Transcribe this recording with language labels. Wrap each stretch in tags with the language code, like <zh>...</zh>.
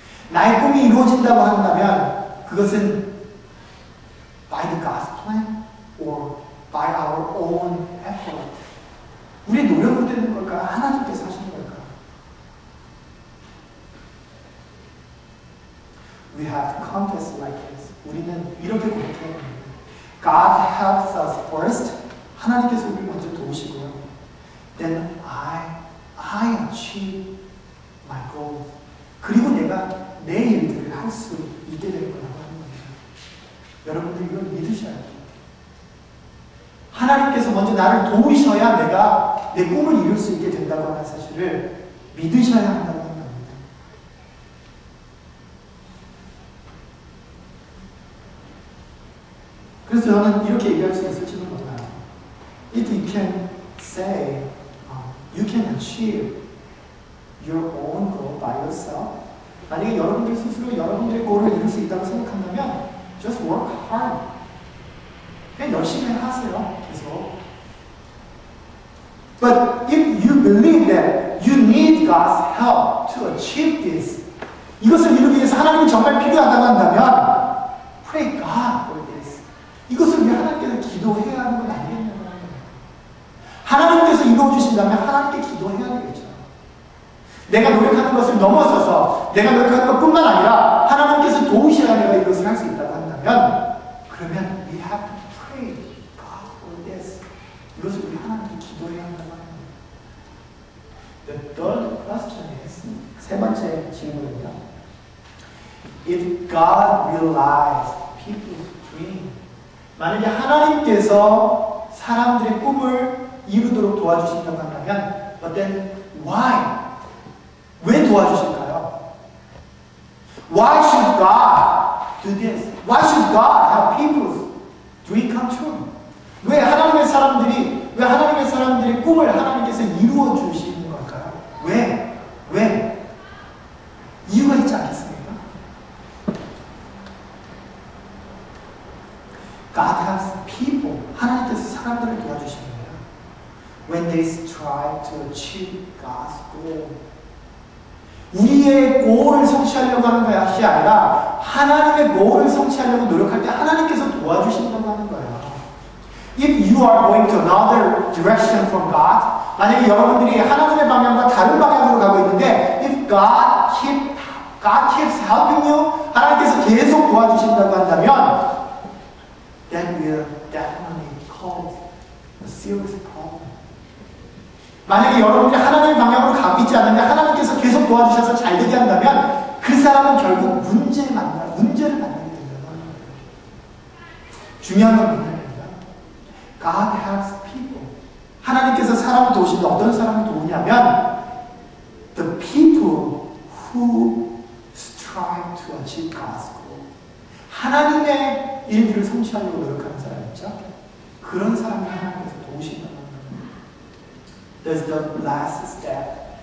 <ko>나의 꿈이 이루어진다고 한다면 그것은</ko> <en>by the God's plan or by our own effort?</en> <ko>우리의 노력으로 되는 걸까? 하나님께서 하시는 걸까?</ko> <en>We have to confess like this.</en> <ko>우리는 이렇게 고백해야 합니다.</ko> <en>God helps us first.</en> <ko>하나님께서 우리를 먼저 도우시고요.</ko> <en>Then I achieve my goals.</en> <ko>그리고 내가 내 일들을 할 수 있게 되는 거라고 하는 겁니다. 여러분들 이걸 믿으셔야 돼요. 하나님께서 먼저 나를 도우셔야 내가 내 꿈을 이룰 수 있게 된다고 하는 사실을 믿으셔야 한다고 하는 겁니다. 그래서 저는 이렇게 얘기할 수 있을지도 몰라요.</ko> <en>If you can say, you can achieve your own goal by yourself.</en> <ko>만약에 여러분들 스스로 여러분들의 골을 이룰 수 있다고 생각한다면</ko> <en>just work hard.</en> <ko>그냥 열심히 하세요. 계속.</ko> <en>But if you believe that you need God's help to achieve this,</en> <ko>이것을 이루기 위해서 하나님이 정말 필요하다고 한다면</ko> <en>pray God for this.</en> <ko>이것을 위해 하나님께서 기도해야 하는 건 아니겠냐고 하는 거예요. 하나님께서 이루어주신다면 하나님께 기도해야 되겠죠. 내가 노력하는 것을 넘어서서 내가 노력하는 것뿐만 아니라 하나님께서 도우셔야 내가 이것을 할 수 있다고 한다면 그러면</ko> <en>we have to pray God for this.</en> <ko>이것을 우리 하나님께 기도해야 한다고 하는 거예요.</ko> <en>The third question is,</en> <ko>세 번째 질문입니다.</ko> <en>If God realized people's dream,</en> <ko>만약에 하나님께서 사람들의 꿈을 이루도록 도와주신다고 한다면</ko> <en>but then Why?</en> <ko>왜 도와주실까요?</ko> <en>Why should God do this? Why should God have people's dream come true?</en> <ko>왜 하나님의 사람들의 꿈을 하나님께서 이루어 주시는 걸까요? 왜? 이유가 있지 않겠습니까?</ko> <en>God has people.</en> <ko>하나님께서 사람들을 도와주십니다.</ko> <en>When they strive to achieve God's goal.</en> <ko>우리의 goal을 성취하려고 하는 것이 아니라 하나님의 goal을 성취하려고 노력할 때 하나님께서 도와주신다고 하는 거예요.</ko> <en>If you are going to another direction from God,</en> <ko>만약에 여러분들이 하나님의 방향과 다른 방향으로 가고 있는데</ko> <en>if God keeps helping you,</en> <ko>하나님께서 계속 도와주신다고 한다면</ko> <en>that will definitely cause a serious problem.</en> <ko>만약에 여러분들이 하나님의 방향으로 가고 있지 않는데 하나님께서 계속 도와주셔서 잘 되게 한다면 그 사람은 결국 문제를 만나게 된다는 거예요. 중요한 건 뭐냐면</ko> <en>God helps people.</en> <ko>하나님께서 사람을 도우시는데 어떤 사람을 도우냐면</ko> <en>the people who strive to achieve God's goal.</en> <ko>하나님의 일들을 성취하려고 노력하는 사람 있죠? 그런 사람을 하나님께서 도우신다는 거예요.</ko> <en>There's the last step.</en>